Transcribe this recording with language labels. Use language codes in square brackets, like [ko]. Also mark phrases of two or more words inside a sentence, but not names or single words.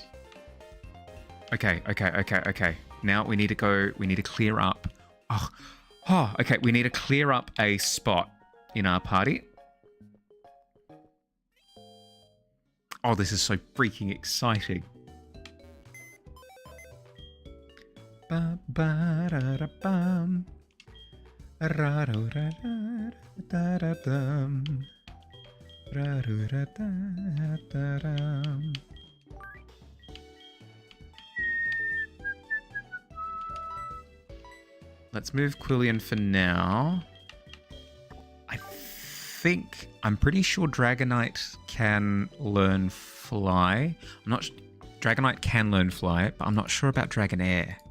[en] Okay. Now we need to go. We need to clear up. Okay. We need to clear up a spot in our party. Oh, this is so freaking exciting. Ba-ba-da-da-bum. Ra-do-da-da-da-da-dum. Ra-do-da-da-da-dum. Let's move Quillian for now. I'm pretty sure Dragonite can learn fly. Dragonite can learn fly, but I'm not sure about Dragonair.